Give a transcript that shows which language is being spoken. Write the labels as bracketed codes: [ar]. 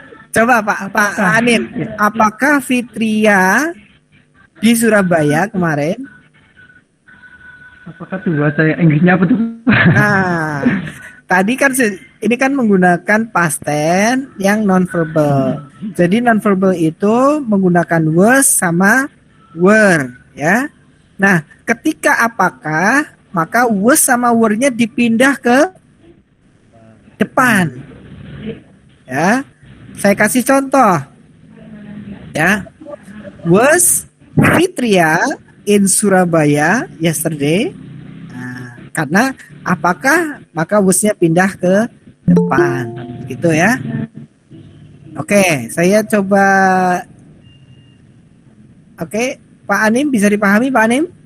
[id] Coba Pak Anim, apakah Fitria di Surabaya kemarin? Apakah tuh bahasa Inggrisnya apa tuh? Nah, tadi kan ini kan menggunakan past tense yang non-verbal. Jadi non-verbal itu menggunakan was sama were ya. Nah, ketika apakah maka was sama were-nya dipindah ke depan. Ya. Saya kasih contoh. Ya. [en] Was Fitria in Surabaya yesterday? [id] Nah, karena apakah maka was-nya pindah ke depan. Gitu ya. Oke, saya coba. Oke, Pak Anim bisa dipahami Pak Anim?